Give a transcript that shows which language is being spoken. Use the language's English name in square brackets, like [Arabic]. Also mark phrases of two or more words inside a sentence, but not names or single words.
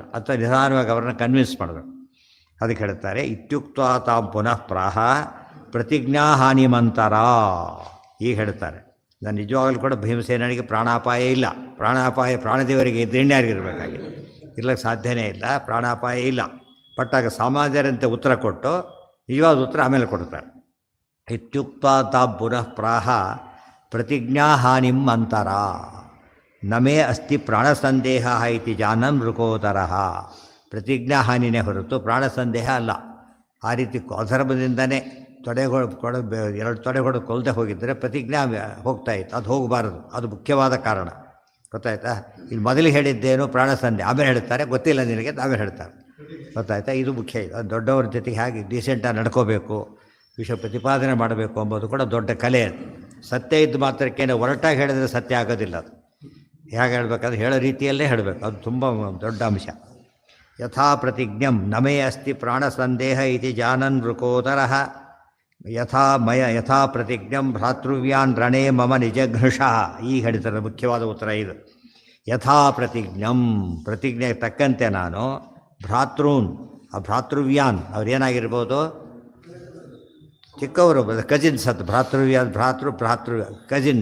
[Kannada] ಅಥವಾ ನಿಧಾನವಾಗಿ ಅವ್ರನ್ನ ಕನ್ವಿನ್ಸ್ ಮಾಡಬೇಕು. ಅದಕ್ಕೆ ಹೇಳ್ತಾರೆ, [Sanskrit] ಇತ್ಯುಕ್ತ ತಾಂ ಪುನಃ ಪ್ರಾಹ ಪ್ರತಿಜ್ಞಾ ಹಾನಿಮಂತರ. [Kannada] ಈಗ ಹೇಳ್ತಾರೆ, ನಾನು ನಿಜವಾಗಲೂ ಕೂಡ ಭೀಮಸೇನಿಗೆ ಪ್ರಾಣಾಪಾಯ ಇಲ್ಲ. ಪ್ರಾಣದೇವರಿಗೆ ಇದ್ರೇಣ್ಯಾರಿಗಿರಬೇಕಾಗಿದೆ, ಇರ್ಲಿಕ್ಕೆ ಸಾಧ್ಯನೇ ಇಲ್ಲ. ಪ್ರಾಣಾಪಾಯ ಇಲ್ಲ. ಪಟ್ಟಾಗ ಸಮಾಜರಂತೆ ಉತ್ತರ ಕೊಟ್ಟು ನಿಜವಾದ ಉತ್ತರ ಆಮೇಲೆ ಕೊಡ್ತಾರೆ. [Sanskrit] ಇತ್ಯುಕ್ತ ತಾಂ ಪುನಃ ಪ್ರಾಹ ಪ್ರತಿಜ್ಞಾ ಹಾನಿಂ ಅಂತರ. ನಮೇ ಅಸ್ತಿ ಪ್ರಾಣಸಂದೇಹ ಇತಿ ಜಾನನ್ ಋಕೋದರಃ. [Kannada] ಪ್ರತಿಜ್ಞಾ ಹಾನಿನೇ ಹೊರತು ಪ್ರಾಣ ಸಂದೇಹ ಅಲ್ಲ. ಆ ರೀತಿ ಅಧರ್ಮದಿಂದನೇ ಎರಡು ತೊಡೆಗಳು ಕೊಲ್ಲದೆ ಹೋಗಿದ್ದರೆ ಪ್ರತಿಜ್ಞಾ ಹೋಗ್ತಾ ಇತ್ತು. ಅದು ಹೋಗಬಾರದು, ಅದು ಮುಖ್ಯವಾದ ಕಾರಣ. ಗೊತ್ತಾಯ್ತಾ? ಇಲ್ಲಿ ಮೊದಲಿಗೆ ಹೇಳಿದ್ದೇನು ಪ್ರಾಣ ಸಂದೇಹ, ಆಮೇಲೆ ಹೇಳ್ತಾರೆ ಗೊತ್ತಿಲ್ಲ ನಿನಗೆ ಆಮೇಲೆ ಹೇಳ್ತಾರೆ. ಗೊತ್ತಾಯ್ತಾ? ಇದು ಮುಖ್ಯ. ಇದು ಅದು ದೊಡ್ಡವ್ರ ಜೊತೆಗೆ ಹೇಗೆ ಡೀಸೆಂಟಾಗಿ ನಡ್ಕೋಬೇಕು, ವಿಷಯ ಪ್ರತಿಪಾದನೆ ಮಾಡಬೇಕು ಎಂಬುದು ಕೂಡ ದೊಡ್ಡ ಕಲೆ. ಅದು ಸತ್ಯ ಇದ್ದು ಮಾತ್ರಕ್ಕೇನೆ ಹೊರಟಾಗಿ ಹೇಳಿದರೆ ಸತ್ಯ ಆಗೋದಿಲ್ಲ. ಅದು ಹೇಗೆ ಹೇಳಬೇಕಾದ್ರೆ ಹೇಳೋ ರೀತಿಯಲ್ಲೇ ಹೇಳಬೇಕು. ಅದು ತುಂಬ ದೊಡ್ಡ ಅಂಶ. [Sanskrit] ಯಥಾ ಪ್ರತಿಜ್ಞಂ ನಮೇ ಅಸ್ತಿ ಪ್ರಾಣಸಂದೇಹ ಇತಿ ಜಾನನ್ ವೃಕೋದರಃ ಯಥಾ ಪ್ರತಿಜ್ಞಂ ಭ್ರಾತೃವ್ಯಾನ್ ರಣೇ ಮಮ ನಿಜಘೃಷಃ. [Kannada] ಈಗ ಹೇಳಿದರೆ ಮುಖ್ಯವಾದ ಉತ್ತರ ಇದು. [Sanskrit] ಯಥಾ ಪ್ರತಿಜ್ಞಂ, [Kannada] ಪ್ರತಿಜ್ಞೆಗೆ ತಕ್ಕಂತೆ ನಾನು ಭ್ರಾತೃನ್, ಆ ಭ್ರಾತೃವ್ಯಾನ್ ಅವ್ರೇನಾಗಿರ್ಬೋದು, ಚಿಕ್ಕವರು ಕಜಿನ್ಸ್. ಅದು ಭ್ರಾತೃವ್ಯಾನ್, ಭ್ರಾತೃ ಕಜಿನ್.